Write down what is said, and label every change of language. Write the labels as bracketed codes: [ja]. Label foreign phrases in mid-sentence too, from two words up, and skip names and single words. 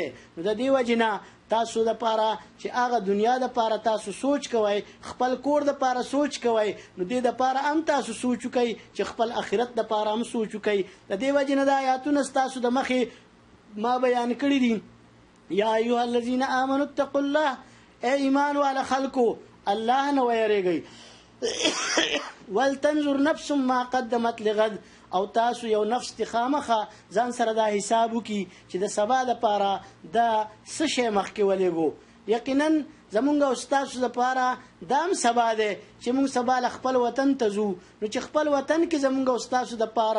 [ps] نو د دې وجې نه تاسو د پاره چې هغه دنیا د پاره تاسو سوچ کوئ، خپل کور د پاره سوچ کوئ، نو دې د پاره هم تاسو سوچ وکئ چې خپل آخرت د پاره هم سوچ وکئ. د دې وجې نه د آیاتونه ستاسو د مخې ما بیان کړي دي. [ar] یا ایها الذین آمنوا اتقوا الله، [ps] ای ایمان والا خلکو الله نه ویریږئ، [ar] ولتنظر نفس ما قدمت لغد، [ps] او تاسو یو نفس تی خامخه ځان سره دا حساب وکړي چې د سبا دپاره د څه شی مخکې ولېږو. یقینا زمونږ او ستاسو دپاره دا هم سبا دی چې مونږ سبا له خپل وطن ته ځو، نو چې خپل وطن کې زمونږ او ستاسو دپاره